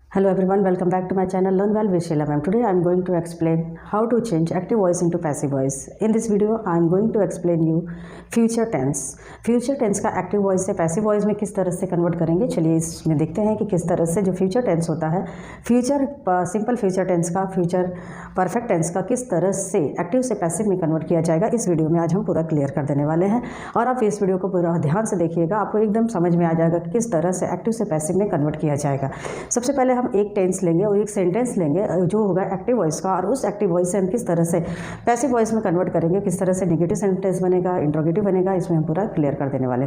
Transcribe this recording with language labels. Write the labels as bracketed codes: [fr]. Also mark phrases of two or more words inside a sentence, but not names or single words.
[en] Hello everyone, welcome back to my channel Learn Well with Sheila ma'am. Today I am going to explain how to change active voice into passive voice. In this video I am going to explain you future tense. Future tense [hi] का [en] active voice [hi] से [en] passive voice [hi] में किस तरह से convert करेंगे, चलिए इसमें देखते हैं कि किस तरह से जो [en] future tense [hi] होता है, [en] future simple future tense [hi] का [en] future perfect tense [hi] का किस तरह से active से passive में convert किया जाएगा, इस वीडियो में आज हम पूरा क्लियर कर देने वाले हैं। और आप इस वीडियो को पूरा ध्यान से देखिएगा, आपको एकदम समझ में आ जाएगा कि किस तरह से एक्टिव से पैसिव में कन्वर्ट किया जाएगा। सबसे पहले हम एक टेंस लेंगे और एक सेंटेंस लेंगे जो होगा [en] active voice [hi] का, और उस [en] active voice [hi] से हम किस तरह से [en] passive voice [hi] में कन्वर्ट करेंगे, किस तरह से [en] negative sentence [hi] बनेगा, इंट्रोगेटिव बनेगा, इसमें हम पूरा क्लियर कर देने वाले।